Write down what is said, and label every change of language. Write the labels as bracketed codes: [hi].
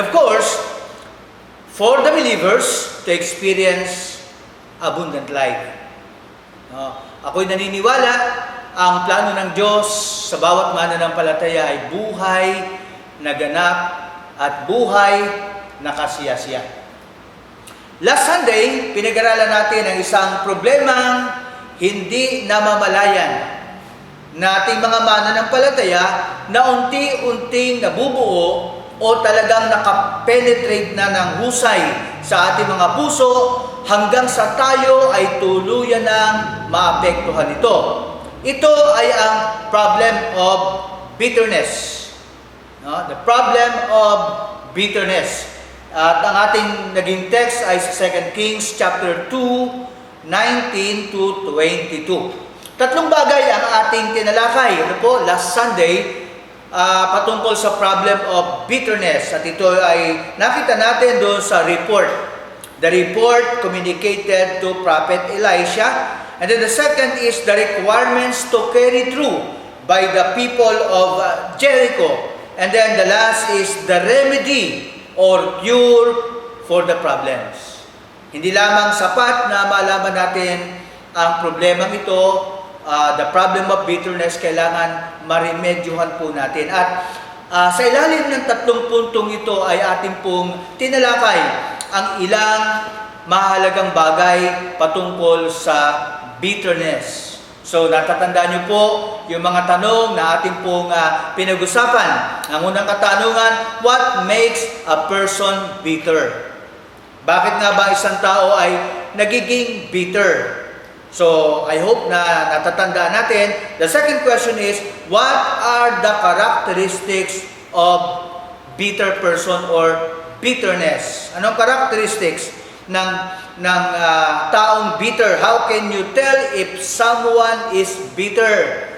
[en] And of course, for the believers to experience abundant life. No? [tl] Ako'y naniniwala, ang plano ng Diyos sa bawat mananampalataya ay buhay na ganap at buhay na kasiyasiya. [en] Last Sunday, [tl] pinag-aralan natin ang isang problemang hindi namamalayan na ating mga mananampalataya na unti-unting nabubuo o talagang nakapenetrate na ng husay sa ating mga puso hanggang sa tayo ay tuluyan ng maapektuhan ito. Ito ay ang [en] problem of bitterness. [tl] No? [en] The problem of bitterness. [tl] At ang ating naging text ay sa 2 Kings chapter 2, 19 to 22. 3 bagay ang ating tinalakay. Ano po? [en] Last Sunday, [tl] patungkol sa [en] problem of bitterness. [tl] At ito ay nakita natin doon sa report. [en] The report communicated to Prophet Elisha. And then the second is the requirements to carry through by the people of Jericho. And then the last is the remedy or cure for the problems. [tl] Hindi lamang sapat na malaman natin ang problemang ito, [en] the problem of bitterness, [tl] kailangan maremedyohan po natin. At sa ilalim ng 3 puntong ito ay ating pong tinalakay ang ilang mahalagang bagay patungkol sa bitterness. So natatandaan niyo po yung mga tanong na ating pong pinag-usapan. Ang unang katanungan, [en] what makes a person bitter? [tl] Bakit nga ba isang tao ay nagiging bitter? So [en] I hope [tl] na natatandaan natin. [en] The second question is, what are the characteristics of bitter person or bitterness? [tl] Anong characteristics ng taong bitter? [en] How can you tell if someone is bitter?